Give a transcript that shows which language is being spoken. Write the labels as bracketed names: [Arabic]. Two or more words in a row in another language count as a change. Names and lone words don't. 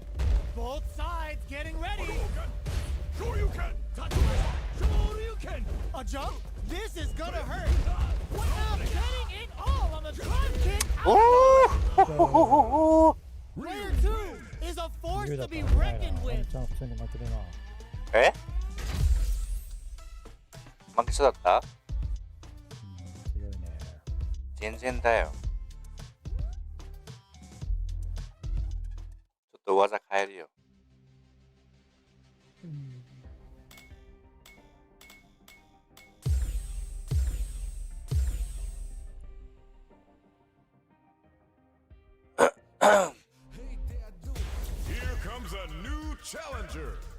[English] Both sides getting ready. Sure you can. Sure you can. A jump. This is gonna hurt. Now getting it all on the drive kick. Ooh. Player 2 is a force to be reckoned with. [Korean] 에? 막기 쏟았다. [Japanese] 全然だよ。ちょっと技変えるよ。 [English] Here comes a new challenger.